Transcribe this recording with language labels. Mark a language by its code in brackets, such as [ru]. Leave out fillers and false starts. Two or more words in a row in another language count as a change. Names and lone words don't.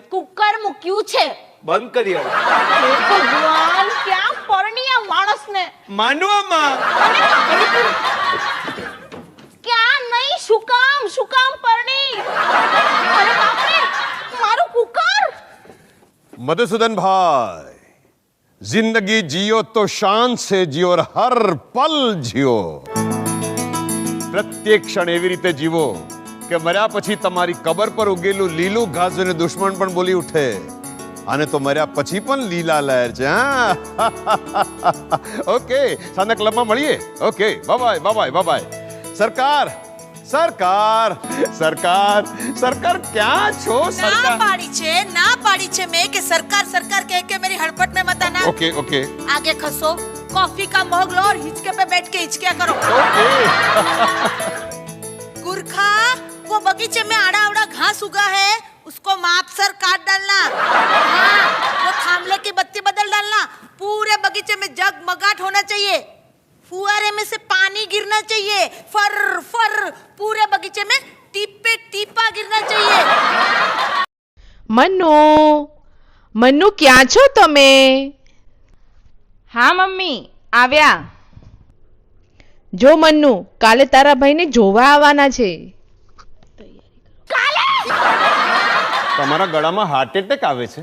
[gu] કુકર મૂક્યું છે. બંધ કરી હવે. હે ભગવાન, ક્યાં પરણી આ માણસને? માંડવામાં. ક્યાં નહીં, શું કામ પરણી? અરે બાપ રે, મારું કુકર. [hi] मधुसूदन भाई, जिंदगी जियो तो शान से जियो और हर पल जियो. [gu] પ્રત્યેક ક્ષણ એવી રીતે જીવો કે મર્યા પછી તમારી કબર પર ઉગેલું લીલું ઘાસ જોઈને દુશ્મન પણ બોલી ઉઠે. આને તો મર્યા પછી પણ લીલા લહેર છે. ઓકે, સાંજના ક્લબમાં મળીએ. [en] okay, bye bye bye bye. [gu] સરકાર સરકાર સરકાર સરકાર ક્યાં છો? [hi] ना पाड़ी छे मैं कि सरकार सरकार कह के मेरी हड़पट में मत आना. [en] okay okay [hi] आगे खसो, कॉफी का मग लो और हिचके पे बैठ के हिचकिया करो. ओके. गुरखा, वो बगीचे में आड़ा आवड़ा घास उगा है, उसको माप सर काट डालना. हाँ, वो थामले की बत्ती बदल डालना. पूरे बगीचे में जगमगाहट होना चाहिए. फुहारे में से पानी गिरना चाहिए. फर फर पूरे बगीचे में टीपे टीपा गिरना चाहिए. [gu] મન્નુ ક્યાં છો તમે? હા મમ્મી, આવ્યા. જો મન્નુ, કાલે તારા ભાઈને જોવા આવવાના છે. તમારા ગળામાં [en] heart attack [gu] આવે છે?